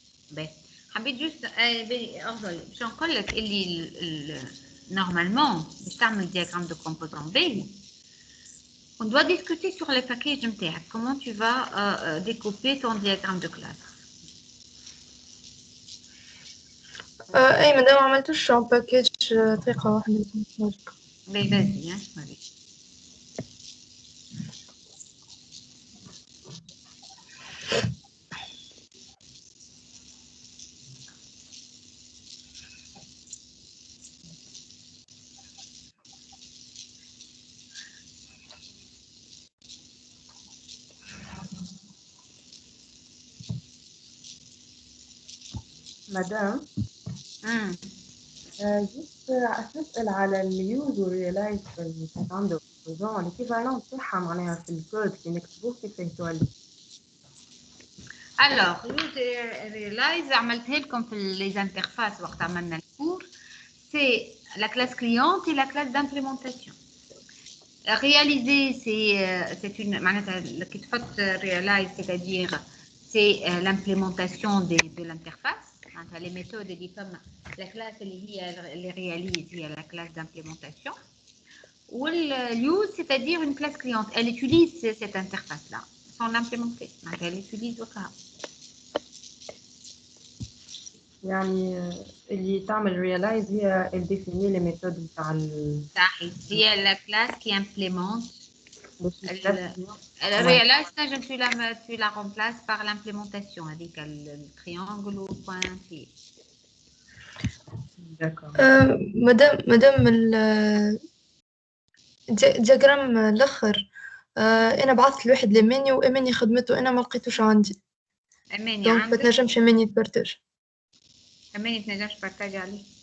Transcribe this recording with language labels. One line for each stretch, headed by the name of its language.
Arabic: باهي حبيت جوست افضل باش نقول لك اللي نورمالمون باش تعمل
French: diagramme de composant باهي on doit discuter sur les packages نتاعك comment tu vas découper ton diagramme de classe.
Arabic: اي مادام ما عملتوش
French: en package
Arabic: طريقة واحدة. باهي vas-y ماري. مدام مم. جيت نسأل على اليوز والريلايز اللي كانت عنده الكومبوزون الإيكيفالون بتاعها معناها في الكود كي نكتبوه كيف يتولي. Alors, use realize عملتها لكم في les interfaces وقت عملنا الكور.
French: C'est la classe cliente et la classe d'implémentation. Réaliser, c'est une
Arabic: معناتها كي تحط
French: realize, c'est-à-dire c'est l'implémentation de l'interface. معناتها les méthodes اللي فما la classe اللي réalise هي la classe d'implémentation. Ou l'use, c'est-à-dire une classe cliente. Elle utilise cette interface-là sans l'implémenter. Elle utilise au cas.
Arabic: يعني اللي تعمل realize هي
French: elle définit les méthodes
Arabic: بتاع
French: هي la classe qui implémente. Ouais. Realize, tu la remplaces par l'implémentation avec le triangle ou point T. D'accord.
Arabic: مادام الدياجرام الاخر انا بعثت لواحد لماني واماني خدمته انا ما لقيتوش عندي. اماني دونك ما تنجمش اماني يتبارتاج. اماني تنجمش تبارتاجي عليه.